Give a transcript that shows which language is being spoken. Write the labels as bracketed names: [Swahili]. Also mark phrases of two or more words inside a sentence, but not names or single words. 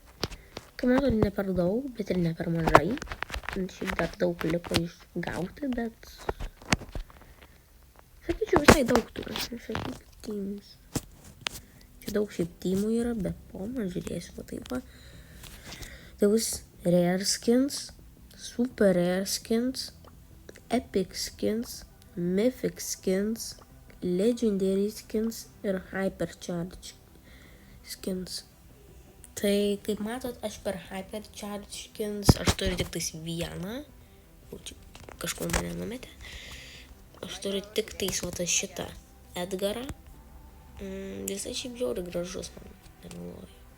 [Lithuanian] Kaip matau, ne per daug, bet ir ne per mažai. Šiaip dar daug liko išgauti, bet sakyčiau visai daug turiu. Čia daug šiaip tymų yra, bet po man žiūrėsiu, taip va. Tai bus Rare Skins, Super Rare Skins, Epic Skins, Mythic Skins, Legendary Skins ir Hypercharge Skins. Tai, kaip matot, aš per Hypercharge Skins, aš turiu tik tais vieną. Kažkur mane numetė. Aš turiu tik tais šitą Edgarą. Visai šiaip žiauri gražus, man nemeluoju.